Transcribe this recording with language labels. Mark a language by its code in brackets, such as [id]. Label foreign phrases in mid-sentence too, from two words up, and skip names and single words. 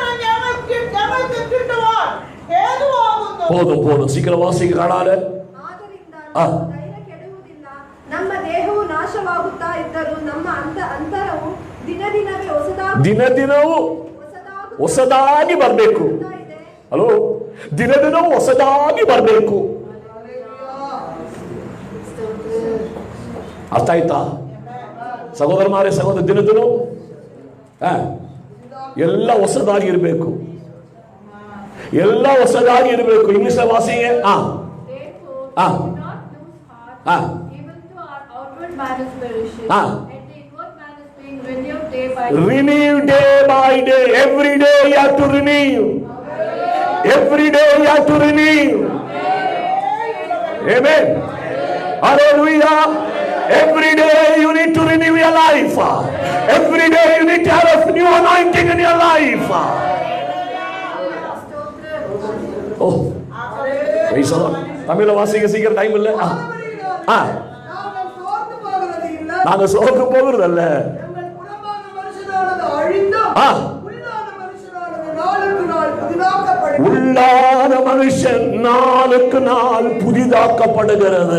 [ta] போதும் சீக்கிரம் வாசிக்க காணாத. [kn] ಕೆಡುವುದಿಲ್ಲ. ನಮ್ಮ ದೇಹವು ನಾಶವಾಗುತ್ತಾ ಇದ್ದರೂ ನಮ್ಮ ಅಂತರವು ದಿನದಿನವೂ ಹೊಸದಾಗಿ ಬರಬೇಕು. ಹಲೋ, ದಿನದಿನವೂ ಹೊಸದಾಗಿ ಬರಬೇಕು. ಅರ್ಥ ಆಯ್ತಾ ಸಹೋದರ ಮಾರೇ ಸಹೋದರ? ದಿನದಿನವೂ ಎಲ್ಲ ಹೊಸದಾಗಿ ಇರಬೇಕು, ಎಲ್ಲ ಹೊಸದಾಗಿ ಇರಬೇಕು. ಇಂಗ್ಲಿಷ್ ವಾಸಿಗೆ [en] renew day by day. Every day you have to renew. Every day you have to renew. Amen. Hallelujah. Every day you need to renew your life. Every day you need to have a new anointing in your life. Oh, praise the Lord. [ta] தமிழ வாசிக்க சீக்கிரம் டைம் இல்ல. நாங்க சோர்ந்து போகிறதல்ல, உள்ளான மனுஷன் நாளுக்கு நாள் புதிதாக்கப்படுகிறது.